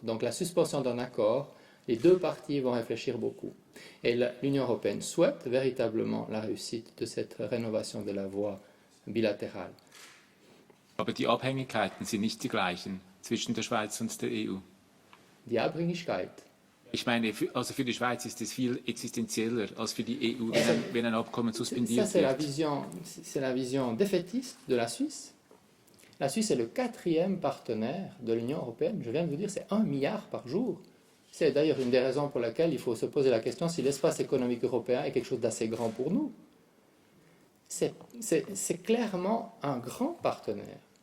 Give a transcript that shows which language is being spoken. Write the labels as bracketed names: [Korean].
[French] Donc la suspension d'un accord, les deux parties vont réfléchir beaucoup. Et l'Union européenne souhaite véritablement la réussite de cette rénovation de la voie bilatérale. [German] Aber die Abhängigkeiten sind nicht die gleichen zwischen der Schweiz und der EU. Die Abhängigkeit. Ich meine, also für die Schweiz ist es viel existenzieller als für die EU, wenn ein Abkommen suspendiert [French] Ça, [German] wird. [French] c'est la vision défaitiste de la Suisse. La Suisse est le 4e partenaire de l'Union européenne. Je viens de vous dire, c'est 1 milliard par jour. C'est d'ailleurs une des raisons pour laquelle il faut se poser la question si l'espace économique européen est quelque chose d'assez grand pour nous. C'est clairement un grand partenaire.